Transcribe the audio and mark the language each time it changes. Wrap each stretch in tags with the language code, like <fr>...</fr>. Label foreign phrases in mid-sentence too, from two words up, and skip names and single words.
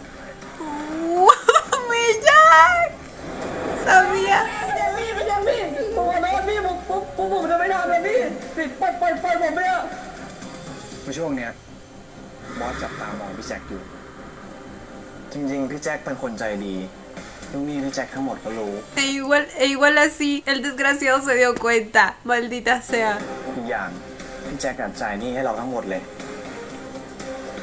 <es>¡Wow! ¡Mi Jack! Sabía.</es> <th>ผมจะไม่ทำเลยพี่ปล่อยผมไปอ่ะในช่วงเนี้ยบอสจับตามองพี่แจ็คอยู่ จริงๆพี่แจ็คเป็นคนใจดีลูกหนี้พี่แจ็คทั้งหมดก็รู้</th> <es>E igual así, el desgraciado se dio cuenta. Maldita sea.</es> <th>อีกอย่างพี่แจ็คจ่ายหนี้ให้เราทั้งหมดเลย</th>